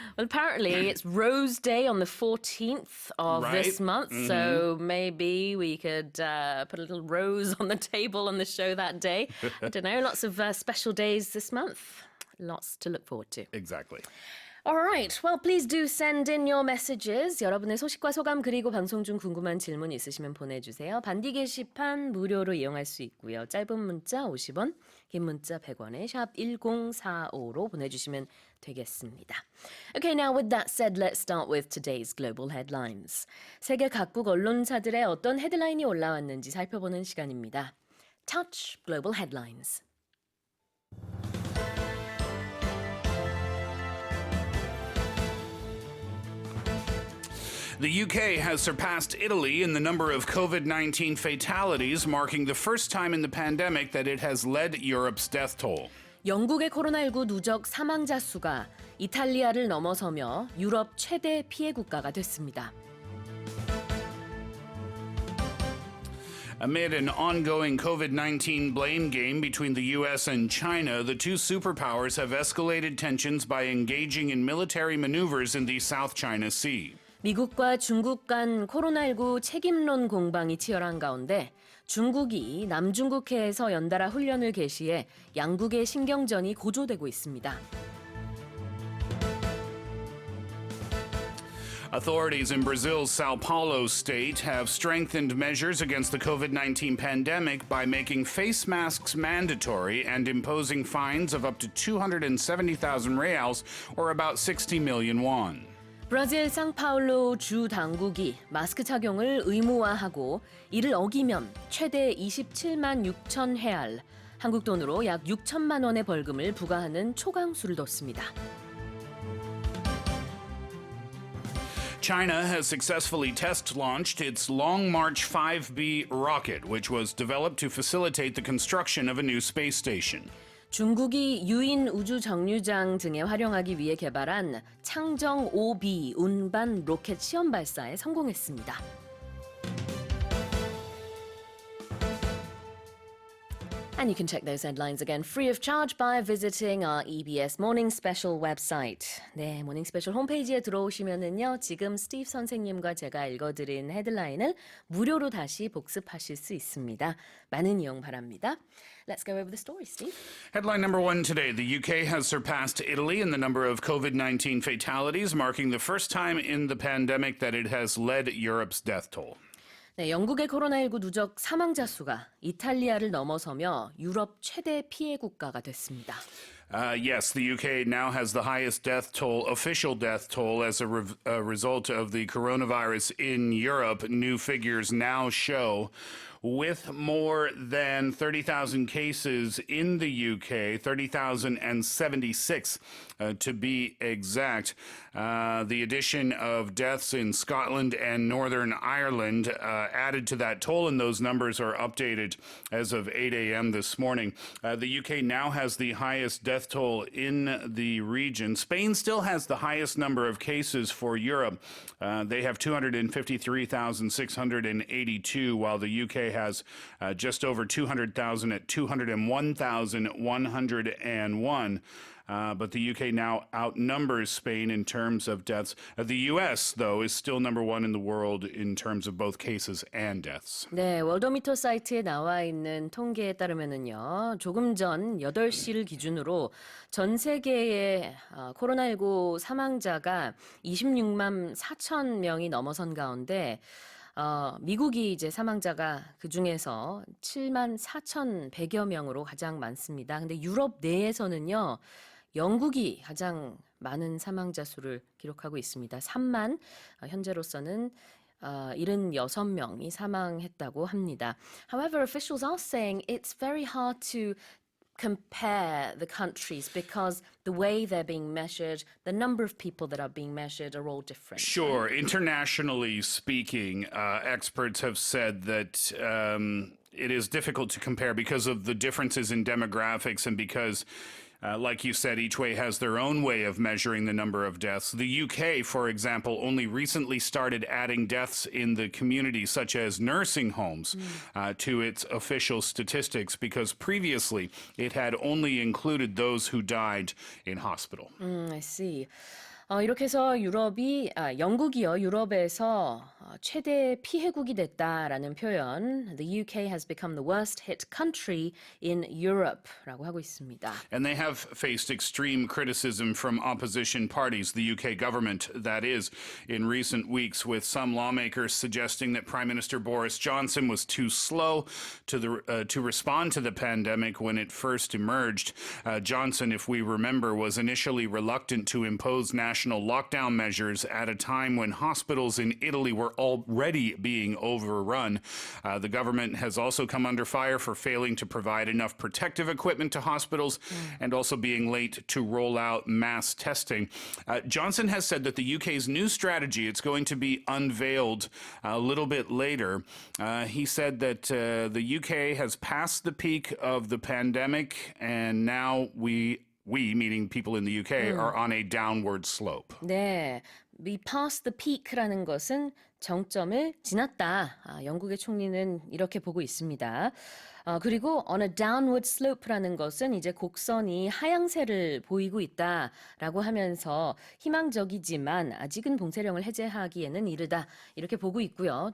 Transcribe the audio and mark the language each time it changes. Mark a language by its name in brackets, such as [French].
[English] Well, apparently it's Rose Day on the 14th of this Right. month, so maybe we could put a little rose on the table on the show that day. I don't know, lots of special days this month. Lots to look forward to. Exactly. All right. Well, please do send in your messages. [Korean] 여러분의 소식과 소감 그리고 방송 중 궁금한 질문 있으시면 보내주세요. 반디 게시판 무료로 이용할 수 있고요. 짧은 문자 50원, 긴 문자 100원에 샵 1045로 보내주시면 되겠습니다. [English] Okay, now with that said, let's start with today's global headlines. [Korean] 세계 각국 언론사들의 어떤 헤드라인이 올라왔는지 살펴보는 시간입니다. [English] Touch Global Headlines. The UK has surpassed Italy in the number of COVID-19 fatalities, marking the first time in the pandemic that it has led Europe's death toll. [Korean] 영국의 코로나19 누적 사망자 수가 이탈리아를 넘어서며 유럽 최대 피해 국가가 됐습니다. [English] Amid an ongoing COVID-19 blame game between the U.S. and China, the two superpowers have escalated tensions by engaging in military maneuvers in the South China Sea. [Korean] 미국과 중국 간 코로나19 책임론 공방이 치열한 가운데 중국이 남중국해에서 연달아 훈련을 개시해 양국의 신경전이 고조되고 있습니다. [English] Authorities in Brazil's Sao Paulo state have strengthened measures against the COVID-19 pandemic by making face masks mandatory and imposing fines of up to 270,000 reals, or about 60 million won. [Korean] 브라질 상파울루 주 당국이 마스크 착용을 의무화하고 이를 어기면 최대 27만 6천 헤알, 한국 돈으로 약 6천만 원의 벌금을 부과하는 초강수를 뒀습니다. [English] China has successfully test-launched its Long March 5B rocket, which was developed to facilitate the construction of a new space station. [Korean] 중국이 유인 우주 정류장 등에 활용하기 위해 개발한 창정 5B 운반 로켓 시험 발사에 성공했습니다. [English] And you can check those headlines again free of charge by visiting our EBS Morning Special website. [Korean] 네, 모닝 스페셜 홈페이지에 들어오시면은요, 지금 스티브 선생님과 제가 읽어드린 헤드라인을 무료로 다시 복습하실 수 있습니다. 많은 이용 바랍니다. [English] Let's go over the story, Steve. Headline number one today. The UK has surpassed Italy in the number of COVID-19 fatalities, marking the first time in the pandemic that it has led Europe's death toll. [Korean] 네, 영국의 코로나19 누적 사망자 수가 이탈리아를 넘어서며 유럽 최대 피해 국가가 됐습니다. [English] Yes, the UK now has the highest death toll, official death toll, as a result of the coronavirus in Europe. New figures now show, with more than 30,000 cases in the UK, 30,076 to be exact. The addition of deaths in Scotland and Northern Ireland added to that toll, and those numbers are updated as of 8 a.m. this morning. The UK now has the highest death toll in the region. Spain still has the highest number of cases for Europe. They have 253,682, while the UK has just over 200,000 at 201,101. But the UK now outnumbers Spain in terms of deaths. The US, though, is still number one in the world in terms of both cases and deaths. [Korean] 네, 월더미터 사이트에 나와 있는 통계에 따르면은요, 조금 전 8시를 기준으로 전 세계의 코로나19 사망자가 26만 4천 명이 넘어선 가운데 미국이 이제 사망자가 그 중에서 7만 4,100여 명으로 가장 많습니다. 근데 유럽 내에서는요, 영국이 가장 많은 사망자 수를 기록하고 있습니다. 3만, 현재로서는 76명이 사망했다고 합니다. [English] However, officials are saying it's very hard to compare the countries because the way they're being measured, the number of people that are being measured are all different. Sure. Internationally speaking, experts have said that it is difficult to compare because of the differences in demographics and because like you said, each way has their own way of measuring the number of deaths. The UK, for example, only recently started adding deaths in the community, such as nursing homes, to its official statistics because previously it had only included those who died in hospital. I see. [Korean] 이렇게 해서 영국이요, 유럽에서 최대 피해국이 됐다라는 표현. [English] The UK has become the worst hit country in Europe [Korean] 라고 하고 있습니다. [English] And they have faced extreme criticism from opposition parties, the UK government, that is, in recent weeks, with some lawmakers suggesting that Prime Minister Boris Johnson was too slow to respond to the pandemic when it first emerged. Johnson, if we remember, was initially reluctant to impose national lockdown measures at a time when hospitals in Italy were already being overrun. The government has also come under fire for failing to provide enough protective equipment to hospitals and also being late to roll out mass testing. Johnson has said that the UK's new strategy, it's going to be unveiled a little bit later. He said that the UK has passed the peak of the pandemic and now we, meaning people in the UK, are on a downward slope. [Korean] 네, [English] we passed the peak [Korean] 라는 것은 정점을 지났다. 영국의 총리는 이렇게 보고 있습니다. 그리고 [English] on a downward slope [Korean] 라는 것은 이제 곡선이 하향세를 보이고 있다라고 하면서 희망적이지만 아직은 봉쇄령을 해제하기에는 이르다 이렇게 보고 있고요.